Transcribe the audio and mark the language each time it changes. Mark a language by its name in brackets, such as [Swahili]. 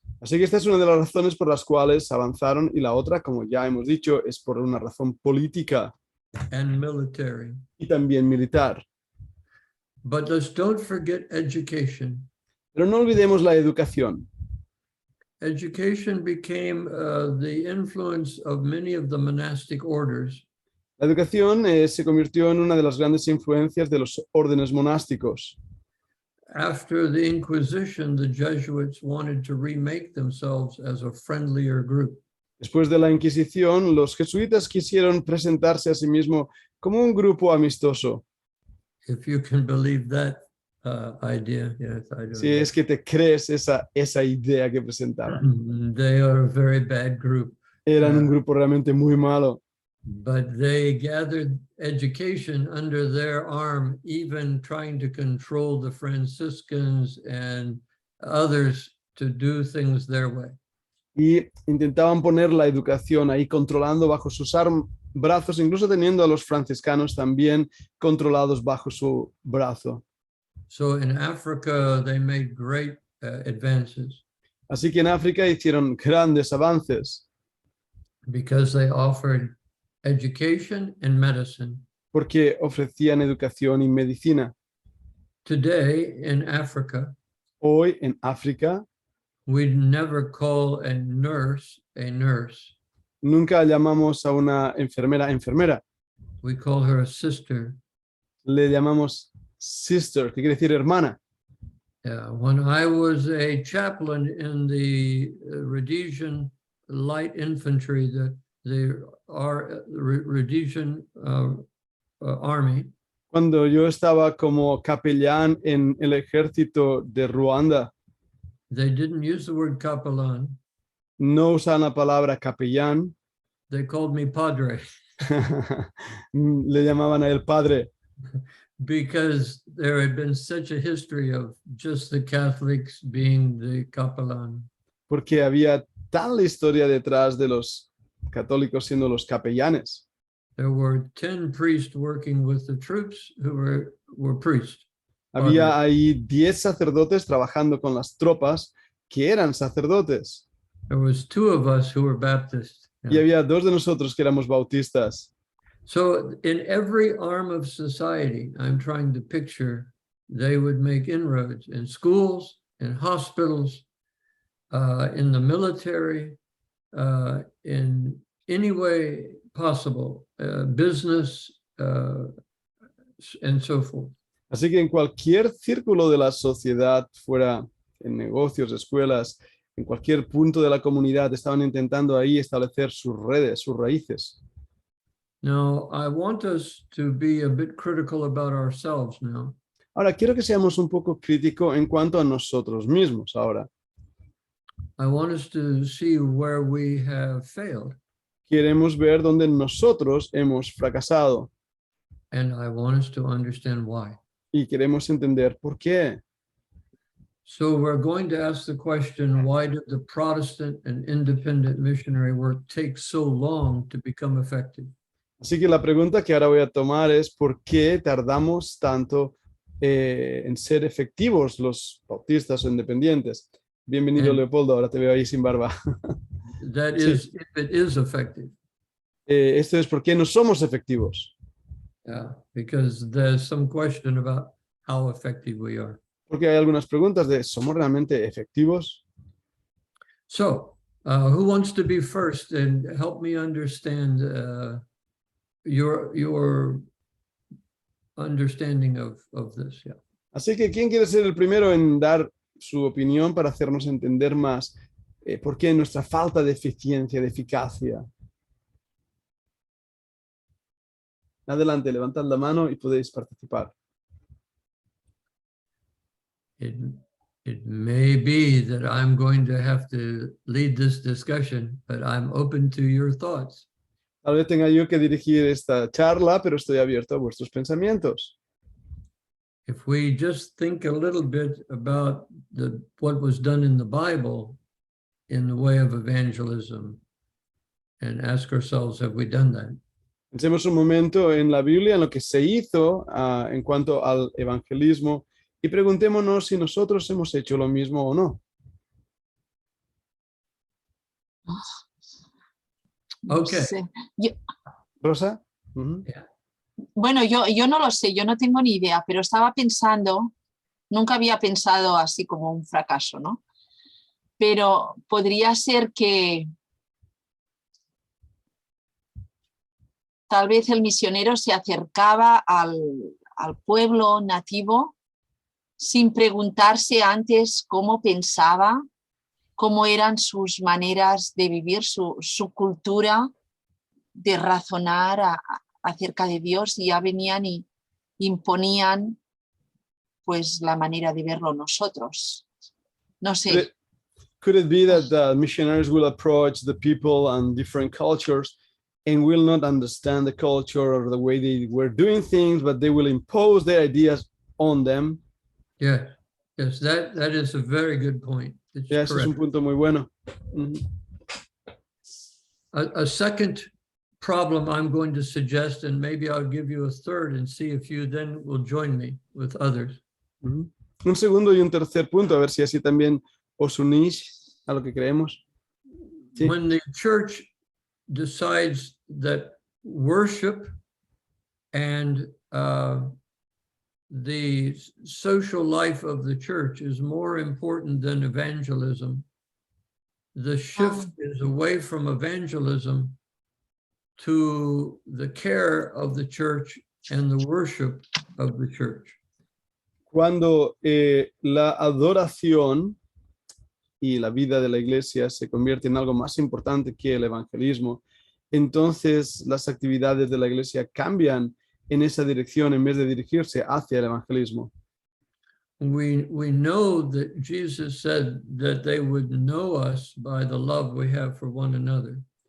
[Spanish] Así que esta es una de las razones por las cuales avanzaron y la otra, como ya hemos dicho, es por una razón política [English] And military. [Spanish] y también militar. [English] But don't forget education. [Spanish] Pero no olvidemos la educación. [English] Education became the influence of many of the monastic orders. [Spanish] La educación se convirtió en una de las grandes influencias de los órdenes monásticos. [English] After the Inquisition, the Jesuits wanted to remake themselves as a friendlier group. [Spanish] Después de la Inquisición, los jesuitas quisieron presentarse a sí mismos como un grupo amistoso. [English] If you can believe that idea, yes, I do. [Spanish] Si es que te crees esa idea que presentaban. [English] They are a very bad group. [Spanish] Eran un grupo realmente muy malo. [English] But they gathered education under their arm, even trying to control the Franciscans and others to do things their way. [Spanish] Y intentaban poner la educación ahí controlando bajo sus brazos, incluso teniendo a los franciscanos también controlados bajo su brazo. [English] So in Africa, they made great advances. [Spanish] Así que en África hicieron grandes avances [English] Because they offered education and medicine. [Spanish] porque ofrecían educación y medicina. [English] Today in Africa, [Spanish] Hoy en África [English] we never call a nurse. [Spanish] nunca llamamos a una enfermera. [English] We call her a sister. [Spanish] Le llamamos sister, que quiere decir hermana. [English] When I was a chaplain in the Rhodesian Light Infantry, the Rhodesian Army, [Spanish] Cuando yo estaba como capellán en el ejército de Ruanda, [English] they didn't use the word capellan. [Spanish] no usaban la palabra capellán, [English] They called me padre [Spanish] le llamaban a él padre, [English] because there had been such a history of just the Catholics being the capellan. [Spanish] porque había tal historia detrás de los católicos siendo los capellanes. [English] There were 10 priests working with the troops who were priests. [Spanish] Había ahí 10 sacerdotes trabajando con las tropas que eran sacerdotes. [English] There was 2 of us who were Baptists. [Spanish] Y había 2 de nosotros que éramos bautistas. [English] So in every arm of society, I'm trying to picture, they would make inroads in schools, in hospitals, in the military, in any way possible, business, and so forth. [Spanish] Así que en cualquier círculo de la sociedad, fuera en negocios, escuelas, en cualquier punto de la comunidad, estaban intentando ahí establecer sus redes, sus raíces. [English] Now, I want us to be a bit critical about ourselves now. [Spanish] Ahora, quiero que seamos un poco críticos en cuanto a nosotros mismos ahora. [English] I want us to see where we have failed. [Spanish] Queremos ver dónde nosotros hemos fracasado [English] And I want us to understand why. [Spanish] y queremos entender por qué. [English] So we're going to ask the question, why did the Protestant and independent missionary work take so long to become effective? [Spanish] Así que la pregunta que ahora voy a tomar es ¿por qué tardamos tanto en ser efectivos los bautistas o independientes? Bienvenido, [English] And [Spanish] Leopoldo, ahora te veo ahí sin barba. [English] that [Spanish] Sí. [English] is, if it is effective. [Spanish] Esto es ¿por qué no somos efectivos? [English] Yeah, because there's some question about how effective we are. [Spanish] Porque hay algunas preguntas de ¿somos realmente efectivos? [English] So, who wants to be first and help me understand your understanding of this? Yeah. [Spanish] Así que ¿quién quiere ser el primero en dar su opinión para hacernos entender más por qué nuestra falta de eficiencia, de eficacia? Adelante, levantad la mano y podéis participar. [English] It may be that I'm going to have to lead this discussion, but I'm open to your thoughts. [Spanish] Tal vez tenga yo que dirigir esta charla, pero estoy abierto a vuestros pensamientos. [English] If we just think a little bit about what was done in the Bible in the way of evangelism and ask ourselves, have we done that? [Spanish] Pensemos un momento en la Biblia, en lo que se hizo en cuanto al evangelismo y preguntémonos si nosotros hemos hecho lo mismo o no. [English] Okay. [Spanish] Sí. Rosa. Bueno, yo no lo sé, yo no tengo ni idea, pero estaba pensando, nunca había pensado así como un fracaso, ¿no? Pero podría ser que tal vez el misionero se acercaba al pueblo nativo sin preguntarse antes cómo pensaba, cómo eran sus maneras de vivir, su cultura, de razonar acerca de Dios, y ya venían y imponían pues la manera de verlo nosotros. No sé. [English] Could it be that the missionaries will approach the people and different cultures and will not understand the culture or the way they were doing things, but they will impose their ideas on them? Yeah, yes, that is a very good point. It's [Spanish] Ese es un [English] correct. [Spanish] punto muy bueno. [English] A second problem I'm going to suggest, and maybe I'll give you a third and see if you then will join me with others. [Spanish] Un segundo y un tercer punto, a ver si así también os unís a lo que creemos. Sí. [English] When the church decides that worship and the social life of the church is more important than evangelism, the shift is away from evangelism to the care of the church and the worship of the church. [Spanish] Cuando la adoración y la vida de la iglesia se convierte en algo más importante que el evangelismo, entonces las actividades de la iglesia cambian en esa dirección en vez de dirigirse hacia el evangelismo. [English] We know that Jesus said that they would know us by the love we have for one another.